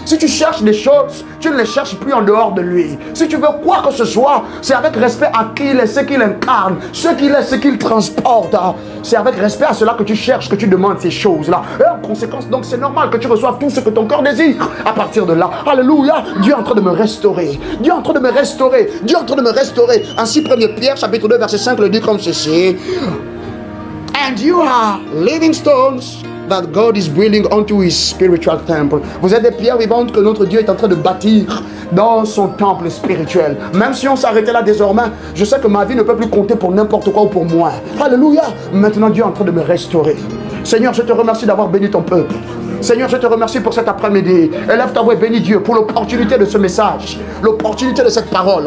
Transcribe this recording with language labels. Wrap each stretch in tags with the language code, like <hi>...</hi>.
<fr>Si tu cherches des choses, tu ne les cherches plus en dehors de lui. Si tu veux quoi que ce soit, c'est avec respect à qui il est, ce qu'il incarne, ce qu'il est, ce qu'il transporte. C'est avec respect à cela que tu cherches, que tu demandes ces choses-là. Et en conséquence, donc c'est normal que tu reçoives tout ce que ton cœur désire. À partir de là, alléluia, Dieu est en train de me restaurer. Dieu est en train de me restaurer. Dieu est en train de me restaurer. Ainsi, 1 Pierre, chapitre 2, verset 5, le dit comme ceci.</fr> <en>And you are living stones that God is building onto his spiritual temple.</en> <fr>Vous êtes des pierres vivantes que notre Dieu est en train de bâtir dans son temple spirituel. Même si on s'arrêtait là désormais, je sais que ma vie ne peut plus compter pour n'importe quoi ou pour moi. Alléluia. Maintenant Dieu est en train de me restaurer. Seigneur, je te remercie d'avoir béni ton peuple. Seigneur, je te remercie pour cet après-midi. Élève ta voix et bénis Dieu pour l'opportunité de ce message, l'opportunité de cette parole.</fr>